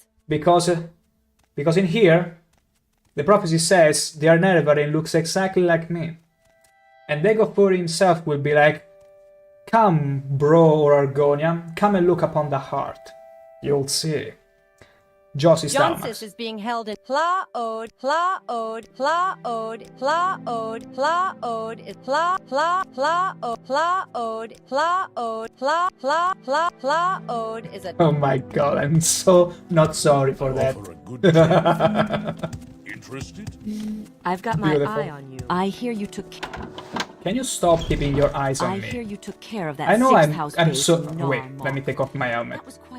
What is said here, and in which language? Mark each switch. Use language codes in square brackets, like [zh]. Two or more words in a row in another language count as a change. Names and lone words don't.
[en] Because in here, the prophecy says the Nerevarine looks exactly like me. And Dagobah himself will be like, come, bro or Argonian, come and look upon the heart. You'll see. Johnsis Dalamax. Johnsis is being held in Hla-Oad, Hla-Oad, Hla-Oad, Hla-Oad, Hla-Oad, Hla-Hla-Hla-Oad, Hla-Oad, Hla-Oad, Hla-Hla-Hla-Oad is a... Oh my god, I'm so not sorry for that. Interested? I've got my Beautiful. eye on you. I hear you took... can you stop keeping your eyes on I me? hear you took care of that I know sixth house I'm base so... in Wait, Narmoth. let me take off my helmet. That was quite